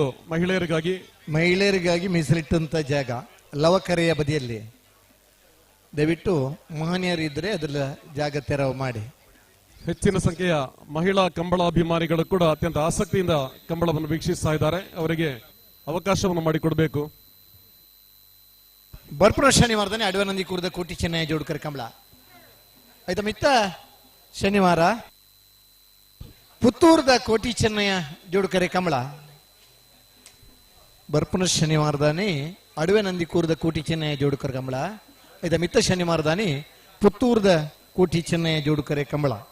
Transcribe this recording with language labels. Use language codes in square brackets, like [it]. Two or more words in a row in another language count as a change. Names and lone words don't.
[kn] ಮಹಿಳೆಯರಿಗಾಗಿ ಮೀಸಲಿಟ್ಟಂತ ಜಾಗ ಲವಕರೆಯ ಬದಿಯಲ್ಲಿ ದಯವಿಟ್ಟು ಮಹನೀಯರಿದ್ರೆ ಅದರ ಜಾಗ ತೆರವು ಮಾಡಿ. ಹೆಚ್ಚಿನ ಸಂಖ್ಯೆಯ ಮಹಿಳಾ ಕಂಬಳಾಭಿಮಾನಿಗಳು ಕೂಡ ಅತ್ಯಂತ ಆಸಕ್ತಿಯಿಂದ ಕಂಬಳವನ್ನು ವೀಕ್ಷಿಸ್ತಾ ಇದ್ದಾರೆ. ಅವರಿಗೆ ಅವಕಾಶವನ್ನು ಮಾಡಿಕೊಡಬೇಕು. [tcy] ಬರ್ಪುರ ಶನಿವಾರದಲ್ಲಿ ಅಡವನಂದಿ ಕೂರ್ದ ಕೋಟಿ ಚೆನ್ನೈ ಜೋಡ್ಕರ್ ಕಂಬಳ ಆಯ್ತಾ ಮಿತ್ತ ಶನಿವಾರ ಪುತ್ತೂರ್ದ ಕೋಟಿ ಚೆನ್ನಯ್ಯ ಜೋಡ್ಕರೆ ಕಂಬಳ ಬರ್ಪುರ ಶನಿವಾರದಾನಿ ಅಡವೆ ನಂದಿ ಕೂರ್ದ ಕೋಟಿ ಚೆನ್ನಯ್ಯ ಜೋಡ್ಕರ್ ಕಂಬಳ ಆಯ್ತಾ ಮಿತ್ತ ಶನಿವಾರದಾನಿ ಪುತ್ತೂರ್ದ ಕೋಟಿ ಚೆನ್ನಯ್ಯ ಜೋಡ್ಕರೆ ಕಂಬಳ.